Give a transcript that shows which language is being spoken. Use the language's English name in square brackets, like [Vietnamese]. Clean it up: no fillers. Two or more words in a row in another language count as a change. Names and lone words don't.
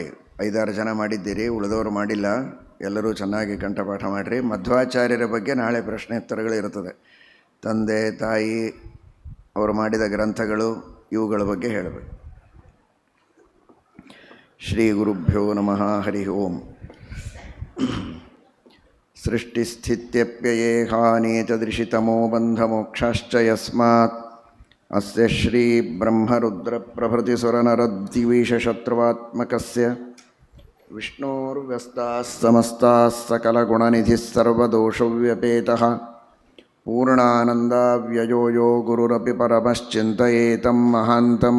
[Kannada] 5-6 ಜನ ಮಾಡಿದ್ದೀರಿ, ಉಳಿದವರು ಮಾಡಿಲ್ಲ. ಎಲ್ಲರೂ ಚೆನ್ನಾಗಿ ಕಂಠಪಾಠ ಮಾಡಿರಿ. ಮಧ್ವಾಚಾರ್ಯರ ಬಗ್ಗೆ ನಾಳೆ ಪ್ರಶ್ನೋತ್ತರಗಳಿರುತ್ತದೆ. ತಂದೆ ತಾಯಿ ಅವರು ಮಾಡಿದ ಗ್ರಂಥಗಳು, ಇವುಗಳ ಬಗ್ಗೆ ಹೇಳಬೇಕು. [Sanskrit] ಶ್ರೀ ಗುರುಭ್ಯೋ ನಮಃ. ಹರಿ ಓಂ. ಸೃಷ್ಟಿಸ್ಥಿತ್ಯಪ್ಯಯೇಹಾನೇತದೃಶಿತಮೋ ಬಂಧಮೋಕ್ಷಾಶ್ಚ ಯಸ್ಮಾತ್ ಅಸ್ಯ ಶ್ರೀ ಬ್ರಹ್ಮರುದ್ರಪ್ರಭೃತಿಸುರನರದ್ವಿಷಶತ್ರುವಾತ್ಮಕಸ್ಯ ವಿಷ್ಣೋರ್ವ್ಯಸ್ತಾಃ ಸಮಸ್ತಾಃ ಸಕಲಗುಣನಿಧಿಃ ಸರ್ವದೋಷವ್ಯಪೇತಃ ಪೂರ್ಣಾನಂದಾವ್ಯಯೋ ಯೋ ಗುರುರಪಿ ಪರಮಶ್ಚಿಂತಯೇತಂ ಮಹಾಂತಂ.